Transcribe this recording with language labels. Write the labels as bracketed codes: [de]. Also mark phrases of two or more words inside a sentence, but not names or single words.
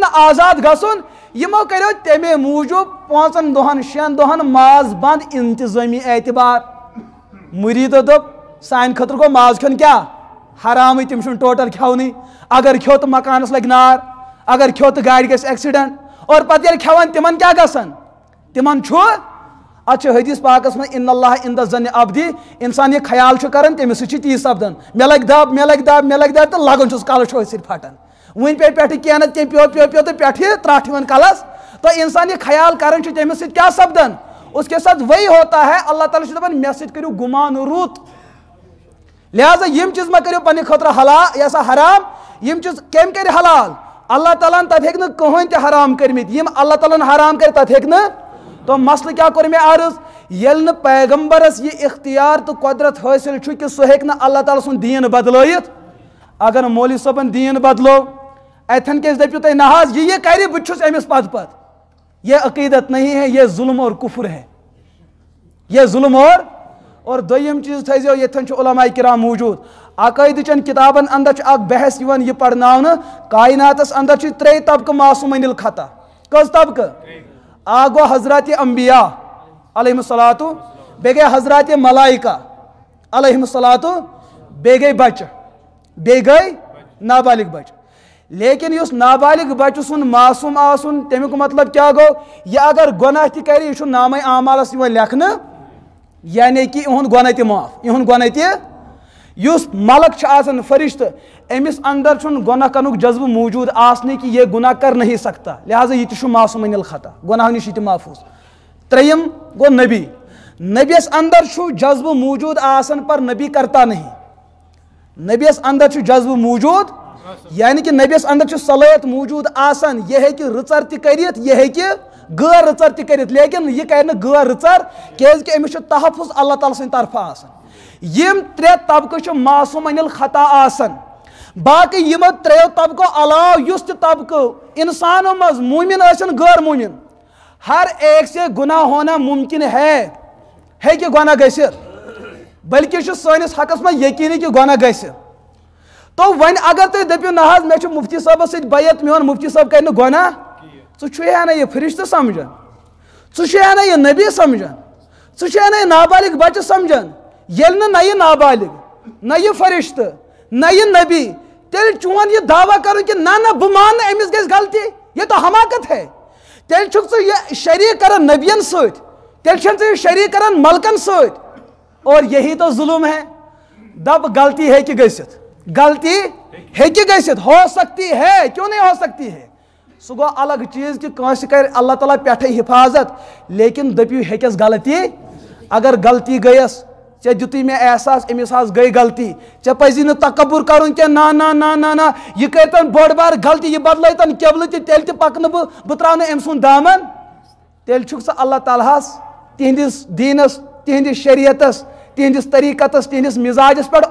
[ks] نہٕ آزاد گژھُن یِمو کریو تمے موٗجوٗب 5 دۄہن 6 دۄہن ماز بنٛد انتظٲمی اعتبار مُریٖدو دوٚپ سانہِ خٲطرٕ گوٚو ماز کھیوٚن کیٛاہ حرامٕے تِم چھُنہٕ ٹوٹل کھیوٚنٕے اگر کھیوٚو تہٕ مکانس لگہِ نار اگر کھیوٚو تہٕ گاڑِ گژھِ ایکسیڈنٹ اور پتہٕ ییٚلہِ کھٮ۪وان تِمن کیٛاہ گژھان تِمن چھُ اتھ چھُ حدیث پاکس منٛز [ar] ان اللہ عند ظن عبدی [ks] انسان یہِ خیال چھُ کران تٔمِس سۭتۍ چھُ تی سپدان مےٚ لگہِ دب مےٚ لگہِ دب مےٚ لگہِ دب تہٕ لگان چھُس کلہٕ چھُ أتھۍ سۭتۍ پھٹان وۄنۍ پیٚیہِ پٮ۪ٹھٕ کینٛہہ نتہٕ کینٛہہ پیٚو تہٕ پٮ۪ٹھٕ ترٛٹھ یِوان کلس تو انسان یہ خیال کران چھُ تٔمِس سۭتۍ کیٛاہ سپدان [ur] اس کے ساتھ وہی ہوتا ہے [ks] اللہ تعالیٰ چھُ دپان مےٚ سۭتۍ کٔرِو گُمان رُت لہذا یِم چیٖز مہ کٔرِو پننہِ خٲطرٕ حلال یہ سا حرام یِم چیٖز کٔمۍ کٔرِ حلال اللہ تعالیٰ ہن تتھ ہیٚکہِ نہٕ کٕہٕنۍ تہِ حرام کٔرمٕتۍ یِم اللہ تعالیٰ ہن حرام کٔرۍ تتھ ہیٚکہِ نہٕ تو مسلہٕ کیٛاہ کوٚر مےٚ عرض ییٚلہِ نہٕ پیغمبرس یہِ اختیار تہٕ قۄدرت حٲصِل چھُ کہ سُہ ہیٚکہِ نہٕ اللہ تعالیٰ سُنٛد دیٖن بدلٲیِتھ اگر مولوی صٲبن دیٖن بدلو اتھن کیٛازِ دٔپِو تُہۍ نہ حظ یہ کرِ بہٕ تہِ چھُس أمِس پتہٕ [ur] یہ عقیدت نہیں ہے یہ ظلم اور کفر ہے یہ ظلم اور [ks] دوٚیِم چیٖز تھٲیزیو ییٚتھن چھُ علماء کرام موٗجوٗد عقٲیدٕچن کِتابن اندر چھُ اکھ بحث یِوان یہِ پرناونہٕ کایناتس اندر چھِ 3 طبقہٕ [ar] معصوٗمین الخطا [ks] کٔژ طبقہٕ اکھ گوٚو حضرات انبیاء [ar] علیہم الصلوۃ [ks] بیٚیہِ گٔے حضرات ملائکہ [ar] علیہم الصلوۃ [ks] بیٚیہِ گٔے بچہٕ بیٚیہِ گٔے نابالغ بچہٕ لیکن یُس نابالغ بچہٕ سُنٛد معصوٗم آسُن تمیُک مطلب کیٛاہ گوٚو یہِ اگر گۄناہ تہِ کرِ یہِ چھُ نامے اعمالس یِوان لیکھنہٕ یعنی کہ یِہُنٛد گۄناہ تہِ معاف یِہُنٛد گۄناہ تہِ یُس ملک چھُ آسان فرشتہ أمِس اندر چھُنہٕ گۄناہ کرنُک جذبہٕ موجود آسنٕے [ur] کہ یہ گناہ کر نہیں سکتا لہٰذا [ks] یہ تہِ چھُ [ar] معصوم عن الخطا [ks] گناہ نش یہ محفوظ ترٛیٚیِم گوٚو نبی نبیس اندر چھُ جذبہٕ موجود آسان [ur] پر نبی کرتا نہیں [ks] نبیس اندر چھُ جذبہٕ موجود یعنی کہ نبیس اندر چھُ صلٲحیت موجود آسان یہ ہیٚکہِ رٕژر تہِ کٔرِتھ یہ ہیٚکہِ غٲر رٕژر تہِ کٔرِتھ لیکن یہ کرِ نہٕ غٲر رٕژر کیازِ کہ أمِس چھُ تحفظ اللہ تعالیٰ سٕنٛدِ طرفہٕ آسان یم ترٛےٚ طبقہٕ چھِ [ar] معصوم عن الخطا [ks] آسان باقی یمو ترٛیٚیو طبقو علاوٕ یُس تہِ طبقہٕ انسانوں منٛز مومن ٲسِن غٲر مومن [ur] ہر ایک سے گناہ ہونا ممکن ہے [ks] کہ گناہ گژھِتھ بلکہ چھُ سٲنِس حقس منٛز یقیٖنی کہ گناہ گژھِ تو وۄنۍ اگر تُہۍ دٔپِو نہ حظ مےٚ چھُ مفتی صٲبس سۭتۍ بیعت میون مفتی صٲب کرِ نہٕ گۄناہ ژٕ چھُیا نہ یہِ فرشتہٕ سمجھان ژٕ چھُیا نہ یہِ نبی سمجھان ژٕ چھُیا نہ یہِ نابالغ بچہ سمجھان ییٚلہِ نہٕ نہ یہِ نابالغ نہ یہِ فرشتہٕ نہ یہِ نبی تیٚلہِ چون یہِ دعویٰ کرُن کہ نہ بہٕ مانہٕ أمِس گژھِ غلطی [ur] یہ تو حماقت ہے [ks] تیٚلہِ چھُکھ ژٕ یہِ شریٖک کران نبیَن سۭتۍ تیٚلہِ چھُنہٕ ژٕ یہِ شریٖک کران ملکن سۭتۍ [ur] اور یہی تو ظلم ہے [ks] دب غلطی ہیٚکہِ گٔژھِتھ غلطی ہیٚکہِ گٔژھِتھ [ur] ہو سکتی ہے کیوں نہیں ہو سکتی ہے [ks] سُہ گوٚو الگ چیٖز کہ کٲنٛسہِ کرِ اللہ تعالیٰ پٮ۪ٹھے حفاظت لیکن دٔپِو ہیٚکٮ۪س غلطی اگر غلطی گٔیَس ژےٚ دِتُے مےٚ احساس أمِس حظ گٔے غلطی ژےٚ پزی نہٕ تکبر کرُن کینٛہہ نہ یہِ کٔرۍتن بٔڑ بار غلطی یہِ بدلٲیتن قبلہٕ تہِ تیٚلہِ تہِ پکنہٕ بہٕ تراونہٕ أمۍ سُنٛد دامن تیٚلہِ چھُکھ ژٕ اللہ تعالیٰ ہس تِہنٛدِس دیٖنس تِہنٛدِس شریعتس تِہنٛدِس طریٖقتس تِہنٛدِس مزاجس پٮ۪ٹھ